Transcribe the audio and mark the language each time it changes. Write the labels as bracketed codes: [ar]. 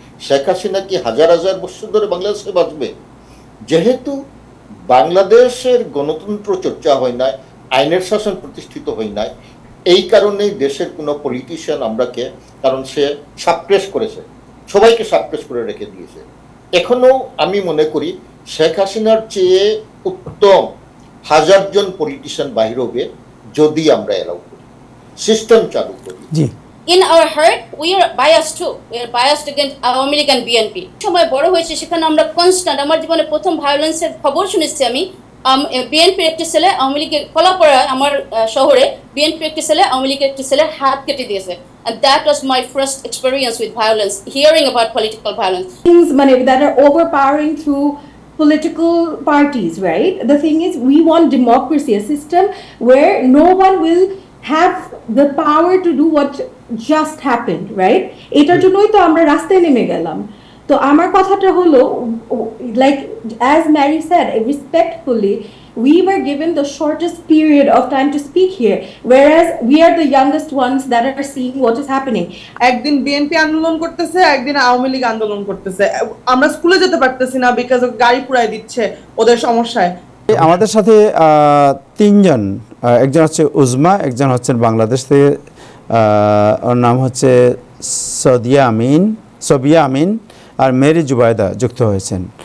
[bn] শেখ হাসিনা কি হাজার হাজার বছর ধরে বাংলাদেশে বাঁচবে? যেহেতু বাংলাদেশের গণতন্ত্র চর্চা হয় নাই, আইনের শাসন প্রতিষ্ঠিত হয় নাই, এই কারণেই দেশের কোনো পলিটিশিয়ান আমরাকে, কারণ সে সাপ্রেস করেছে, সবাইকে সাপ্রেস করে রেখে দিয়েছে। এখনো আমি মনে করি শেখ হাসিনার চেয়ে উত্তম হাজারজন পলিটিশিয়ান বাহির হবে যদি আমরা এলাও করি, সিস্টেম চালু করি। জি, [en] in our heart we are biased too. We are biased against Awami League and BNP. [bn] সময় বড় হয়েছে, সেখানে আমরা কনস্ট্যান্ট, আমার জীবনে প্রথম ভায়োলেন্সের খবর শুনেছি আমি বিএনপির একটি ছেলে আওয়ামী লীগের কলাপাড়া আমার শহরে বিএনপির একটি ছেলে আওয়ামী লীগের একটি ছেলের হাত কেটে দিয়েছে, [en] and that was my first experience with violence, hearing about political violence. Things that are overpowering through political parties, right? The thing is, we want democracy, a system where no one will have the power to do what just happened, right? [bn] এটার জন্যই তো আমরা রাস্তায় নেমে গেলাম। তো আমার কথাটা হলো, [en] like as Mary said, respectfully, we were given the shortest period of time to speak here, whereas we are the youngest ones that are seeing what is happening. [bn] একদিন বিএনপি আন্দোলন করতেছে, একদিন আওয়ামী লীগ আন্দোলন করতেছে, আমরা স্কুলে যেতে পারতেছি না বিকজ গাড়ি পুরাই দিচ্ছে ওদের সমস্যায়। আমাদের সাথে তিনজন, একজন হচ্ছে উজমা, একজন হচ্ছেন বাংলাদেশ থেকে, ওর নাম হচ্ছে সবিয়া আমিন আর মেরি জুবাইদা যুক্ত হয়েছেন।